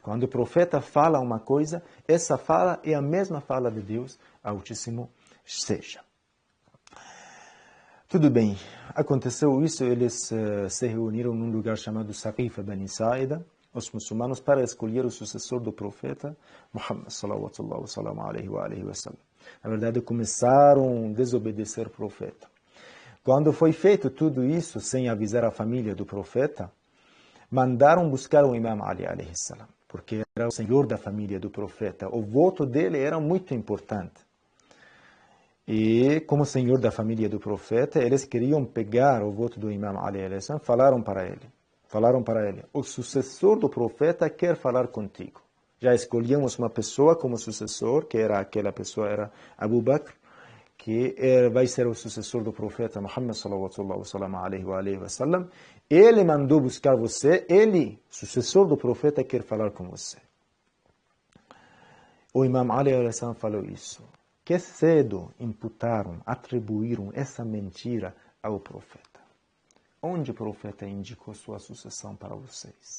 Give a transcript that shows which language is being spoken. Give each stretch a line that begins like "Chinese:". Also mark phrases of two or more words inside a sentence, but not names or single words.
Portuguese: Quando o profeta fala uma coisa, essa fala é a mesma fala de Deus, Altíssimo Seja. Tudo bem, aconteceu isso, eles se reuniram num lugar chamado Saqifa Bani Sa'ida, os muçulmanos, para escolher o sucessor do profeta Muhammad
Arabic: صلى الله عليه وسلم.
Portuguese: Na verdade, começaram a desobedecer o profeta. Quando foi feito tudo isso, sem avisar a família do profeta, mandaram buscar o Imam Ali,
Arabic: عليه السلام,
Portuguese: porque era o senhor da família do profeta. O voto dele era muito importante. E, como senhor da família do profeta, eles queriam pegar o voto do Imam Ali,
Arabic: عليه السلام,
Portuguese: falaram para ele, o sucessor do profeta quer falar contigo. Já escolhemos uma pessoa como sucessor, que era aquela pessoa, era Abu Bakr, que vai ser o sucessor do profeta Muhammad
Arabic: صلى الله عليه وسلم.
Portuguese: Ele mandou buscar você, ele, sucessor do profeta, quer falar com você. O Imam Ali
Arabic: عليه السلام
Portuguese: falou isso. Que cedo imputaram, atribuíram essa mentira ao profeta. Onde o profeta indicou sua sucessão para vocês?